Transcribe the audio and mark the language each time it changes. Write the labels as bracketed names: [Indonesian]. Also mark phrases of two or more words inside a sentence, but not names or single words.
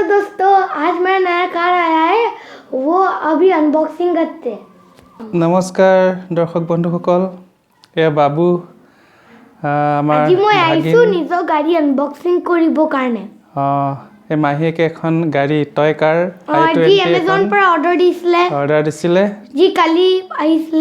[Hindi] दोस्तों, आज मेरा नया कार आया है, वो अभी अनबॉक्सिंग करते हैं। [Assamese] নমস্কাৰ দৰ্শক বন্ধুসকল, এয়া বাবু আমাৰ আজি মই আহিছো নিজৰ গাড়ী আনবক্সিং কৰিবৰ কাৰণে। এই মাহীয়েকে এখন গাড়ী [English] toy car [Assamese] আজি এমাজন পৰা অৰ্ডাৰ দিছিলে যি কালি আহিছিলে,